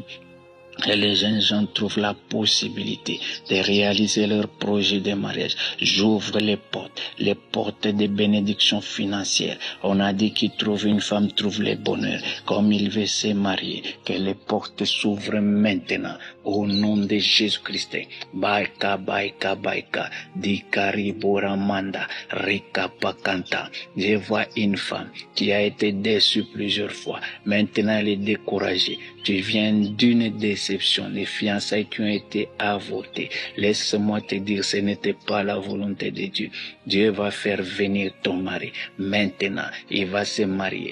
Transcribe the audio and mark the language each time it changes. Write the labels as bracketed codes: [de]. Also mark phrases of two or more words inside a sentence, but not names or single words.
[fr] Et les jeunes gens trouvent la possibilité de réaliser leur projet de mariage. J'ouvre les portes des bénédictions financières. On a dit qu'il trouve une femme, trouve le bonheur. Comme il veut se marier, que les portes s'ouvrent maintenant. Au nom de Jésus-Christ. Baika, baika, baika. Dikari boramanda. Rika pakanta. Je vois une femme qui a été déçue plusieurs fois. Maintenant, elle est découragée. Tu viens d'une déception, les fiançailles qui ont été avortées. Laisse-moi te dire, ce n'était pas la volonté de Dieu. Dieu va faire venir ton mari. Maintenant, il va se marier.